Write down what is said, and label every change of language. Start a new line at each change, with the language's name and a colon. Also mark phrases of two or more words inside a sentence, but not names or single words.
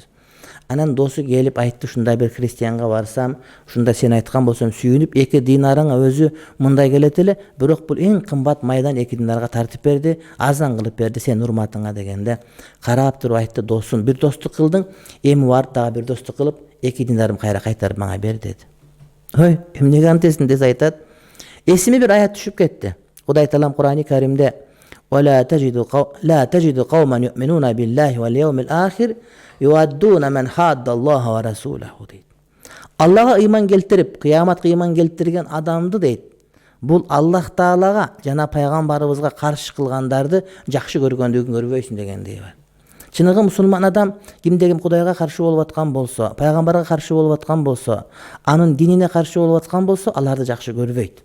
Kyrgyz: Анан досу келип айтты, ушундай бир христианга барсам, ушунда сен айткан болсом сүйүнүп, 2 динарың өзү мындай келет эле, бирок бул эң кымбат майдан 2 динарга тартып берди, арзан кылып берди сен урматыңа дегенде, карап туруп айтты: "Досум, бир достук кылдың, эми барып дагы бир достук кылып, 2 динарым кайра кайтарып мага бер" деди. Ой, эмнеге антесиң десе айтат. Эсиме бир аят түшүп кетти. Кудай таалам Кур'ани Каримде:
Arabic: "لا تجد قوما يؤمنون بالله واليوم الآخر يوادون من حاد الله ورسوله"
Kyrgyz: дейт. Аллага ыйман келтирип, кыяматка ыйман келтирген адамды дейт. Бул Аллах Таалага жана пайгамбарыбызга каршы кылгандарды жакшы көргөндүгүн көрбөйсүң дегендей бар. Чыныгы мусулман адам кимде ким Кудайга каршы болуп аткан болсо, пайгамбарга каршы болуп аткан болсо, анын динине каршы болуп аткан болсо, аларды жакшы көрбөйт.